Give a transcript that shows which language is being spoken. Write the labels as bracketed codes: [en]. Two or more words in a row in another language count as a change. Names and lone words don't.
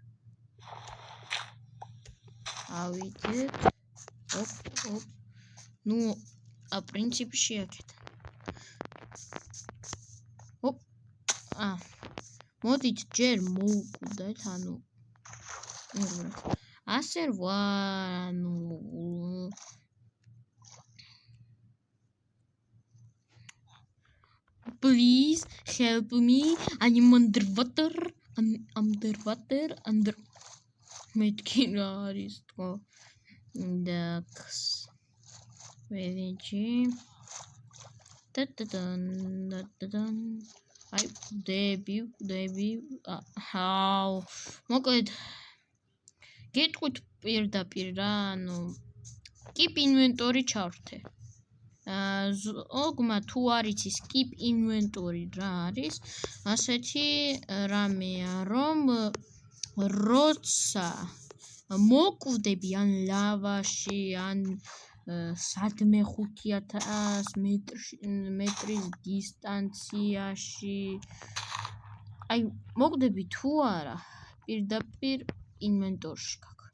[ka] ავიდეთ. პრინციპში აქეთ. მოდით ჯერ მოვკვდეთ, ასე ვარ, [en] please help me, I'm underwater. [ka] მეთქი რა არის თქო. დაქს ვეჯი ვკვდები. მოკლედ გეტყვით პირდაპირ რა, [en] keep inventory ჩავრთე. [ka] ოგმა თუ არ იცის [en] keep inventory [ka] რა არის, ასეთი რამეა, რომ როცა მოკვდები ან ლავაში, ან სადმე 5000 მეტრის დისტანციაში, მოკვდები თუ არა, პირდაპირ ინვენტორში გაქვს.